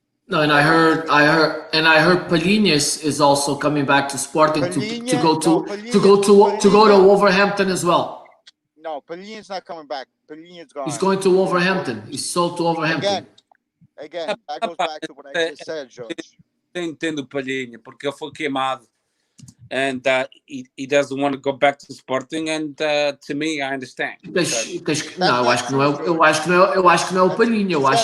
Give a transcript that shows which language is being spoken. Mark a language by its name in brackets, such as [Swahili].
[English] No, and I heard Palhinhas is also coming back to Sporting to go to Wolverhampton as well. No, Palhinha's not coming back. Palhinha's gone. He's going to Wolverhampton. He's sold to Wolverhampton. Again, that goes back to what I just said, George. [Portuguese] Eu entendo o Palhinha, porque ele foi queimado. [English] And he doesn't want to go back to Sporting, and to me, I understand. [Portuguese] Não, eu acho que não é o Palhinha.